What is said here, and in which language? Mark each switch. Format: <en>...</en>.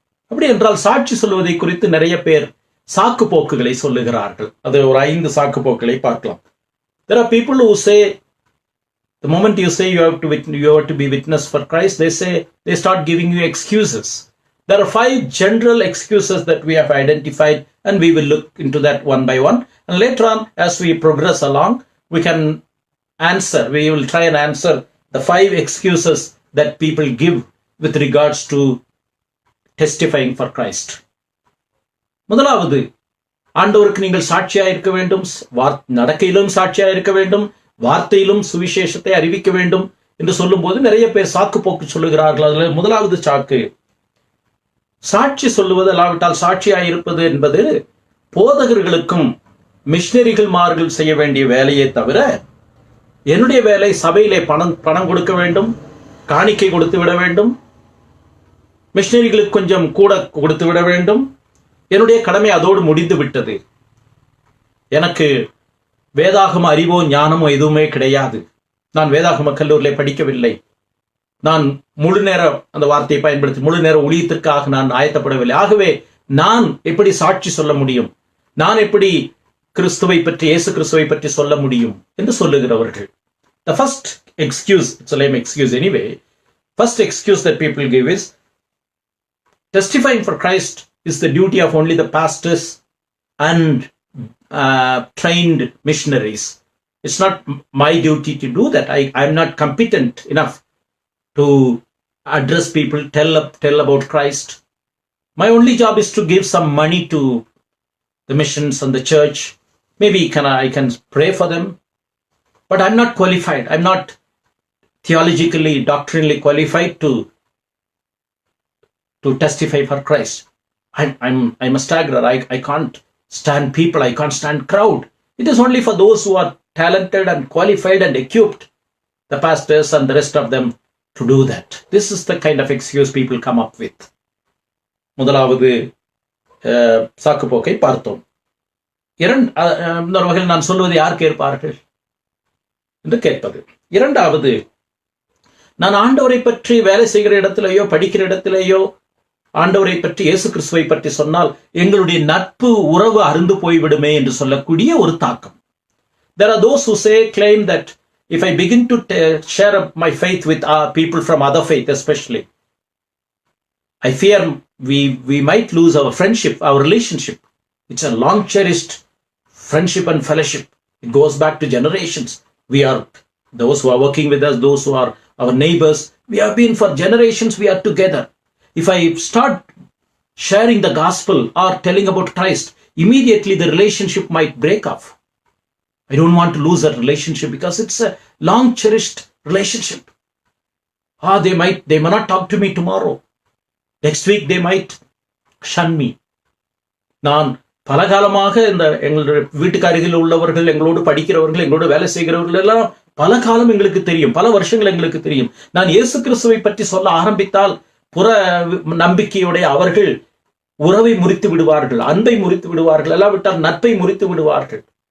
<ta>அப்படி என்றால் சாட்சி சொல்லுவதை குறித்து நிறைய பேர் சாக்கு போக்குகளை சொல்லுகிறார்கள். அது ஒரு 5 சாக்கு போக்குகளை பார்க்கலாம்.</ta> <en>There are people who say, the moment you say you have to be witness for Christ, they start giving you excuses. There are 5 general excuses that we have identified, and we will look into that one by one. And later on, as we progress along, we will try and answer the 5 excuses that people give with regards to testifying for Christ. முதலாவது, ஆண்டவருக்கு நீங்கள் சாட்சியாக இருக்க வேண்டும், நடக்கையிலும் சாட்சியாக இருக்க வேண்டும், வார்த்தையிலும் சுவிசேஷத்தை அறிவிக்க வேண்டும் என்று சொல்லும் போது நிறைய பேர் சாக்கு போக்கு சொல்லுகிறார்கள். அதுல முதலாவது சாக்கு, சாட்சி சொல்லாவிட்டால் சாட்சியாக இருப்பது என்பது போதகர்களுக்கும் மிஷனரிகள்மார்கள் செய்ய வேண்டிய வேலையை தவிர, என்னுடைய வேலை சபையிலே பணம் கொடுக்க வேண்டும், காணிக்கை கொடுத்து விட வேண்டும், மிஷனரிகளுக்கு கொஞ்சம் கூட கொடுத்து விட வேண்டும், என்னுடைய கடமை அதோடு முடிந்து விட்டது, எனக்கு வேதாகம அறிவோ ஞானமோ எதுவுமே கிடையாது, நான் வேதாகம கல்லூரியில் படிக்கவில்லை. நான் முழு நேரம் அந்த வார்த்தையை பயன்படுத்தி முழு நேர ஊழியத்திற்காக நான் ஆயத்தப்படவில்லை. ஆகவே நான் எப்படி சாட்சி சொல்ல முடியும், நான் எப்படி கிறிஸ்துவை பற்றி, இயேசு கிறிஸ்துவை பற்றி சொல்ல முடியும் என்று சொல்லுகிறவர்கள். The first excuse, it's a lame excuse anyway, first excuse that people give is testifying for Christ is the duty of only the pastors and trained missionaries. It's not my duty to do that. I'm not competent enough to address people, tell about Christ. My only job is to give some money to the missions and the church. Maybe I can pray for them, but I'm not qualified. I'm not theologically, doctrinally qualified to testify for Christ. I'm a staggerer. I can't stand people. I can't stand crowd. It is only for those who are talented and qualified and equipped, the pastors and the rest of them, to do that. This is the kind of excuse people come up with.</en> <ta>முதலாவது சாக்கு போக்கை பார்த்தோம். இன்னொரு வகையில் நான் சொல்வது யார் கேட்பார்கள் என்று கேட்பது. இரண்டாவது, நான் ஆண்டவரை பற்றி வேலை செய்கிற இடத்திலேயோ படிக்கிற இடத்திலேயோ ஆண்டவரை பற்றி, இயேசு கிறிஸ்துவை பற்றி சொன்னால் எங்களுடைய நட்பு உறவு அருந்து போய்விடுமே என்று சொல்லக்கூடிய ஒரு தாக்கம்.</ta> <en>There are those who claim that if I begin to share my faith with people from other faith especially, I fear we might lose our friendship, our relationship. It's a long cherished friendship and fellowship. It goes back to generations. We are those who are working with us, those who are our neighbors. We have been for generations, we are together. If I start sharing the gospel or telling about Christ, immediately the relationship might break off. I don't want to lose that relationship because it's a long cherished relationship. They may not talk to me tomorrow. Next week they might shun me.</en> <ta>நான் பலகாலமாக இந்த எங்களுடைய வீட்டுக்கு அருகில் உள்ளவர்கள், எங்களோடு படிக்கிறவர்கள், எங்களோடு வேலை செய்கிறவர்கள் எல்லாம் பல காலம் எங்களுக்கு தெரியும், பல வருஷங்கள் எங்களுக்கு தெரியும். நான் இயேசு கிறிஸ்துவை பற்றி சொல்ல ஆரம்பித்தால் புற நம்பிக்கையுடைய அவர்கள் உறவை முறித்து விடுவார்கள், அன்பை முறித்து விடுவார்கள், இல்லாவிட்டால் நட்பை முறித்து விடுவார்கள்.</ta>